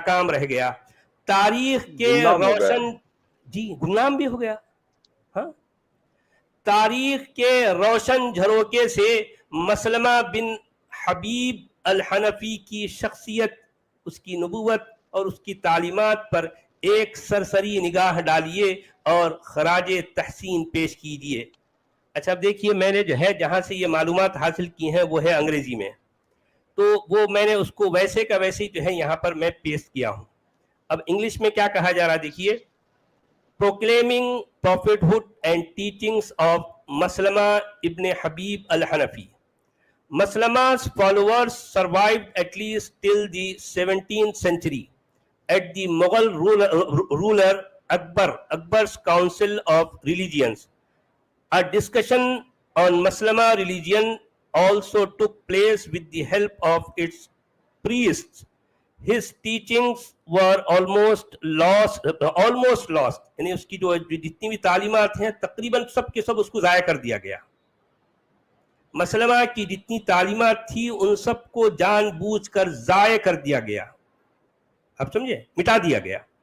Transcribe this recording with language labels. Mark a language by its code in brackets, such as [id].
[ur] رہ گیا، تاریخ کے روشن گمنام بھی ہو گیا۔ ہاں، تاریخ کے روشن جھروکے سے مسلمہ بن حبیب الحنفی کی شخصیت، اس کی نبوت اور اس کی تعلیمات پر ایک سرسری نگاہ ڈالیے اور خراج تحسین پیش کیجیے۔ اچھا اب دیکھیے، میں نے جو ہے جہاں سے یہ معلومات حاصل کی ہیں وہ ہے انگریزی میں، تو وہ میں نے اس کو ویسے کا ویسے جو ہے یہاں پر میں پیسٹ کیا ہوں۔ اب انگلش میں کیا کہا جا رہا دیکھیے، [en] proclaiming prophethood and teachings of Maslama ibn Habib al-Hanafi. Maslama's followers survived at least till the 17th century at the Mughal ruler Akbar's Council of Religions. A discussion on Maslama religion also took place with the help of its priests. His teachings were almost lost, [ur] یعنی اس کی جو جتنی بھی تعلیمات ہیں تقریباً سب کے سب اس کو ضائع کر دیا گیا۔ مسلمہ کی جتنی تعلیمات تھی ان سب کو جان بوجھ کر ضائع کر دیا گیا، اب سمجھے، مٹا دیا گیا۔